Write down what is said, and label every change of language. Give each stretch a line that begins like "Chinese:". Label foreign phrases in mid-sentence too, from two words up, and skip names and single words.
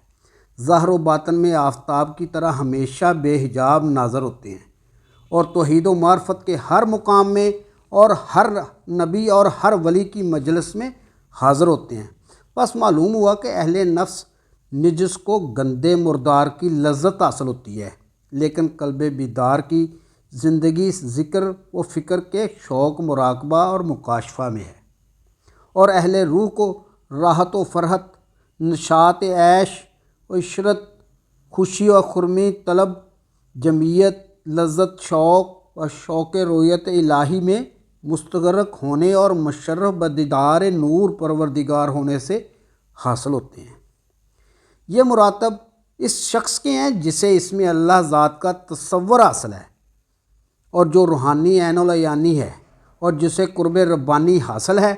Urdu: ظاہر و باطن میں آفتاب کی طرح ہمیشہ بے حجاب ناظر ہوتے ہیں اور توحید و معرفت کے ہر مقام میں اور ہر نبی اور ہر ولی کی مجلس میں حاضر ہوتے ہیں۔ بس معلوم ہوا کہ اہل نفس نجس کو گندے مردار کی لذت حاصل ہوتی ہے، لیکن قلب بیدار کی زندگی ذکر و فکر کے شوق، مراقبہ اور مکاشفہ میں ہے، اور اہل روح کو راحت و فرحت، نشاط عیش و عشرت، خوشی و خرمی طلب، جمعیت، لذت، شوق و شوق رویت الہی میں مستغرق ہونے اور مشرف بدیدار نور پروردگار ہونے سے حاصل ہوتے ہیں۔ یہ مراتب اس شخص کے ہیں جسے اس میں اللہ ذات کا تصور حاصل ہے اور جو روحانی عین العیانی ہے، اور جسے قرب ربانی حاصل ہے۔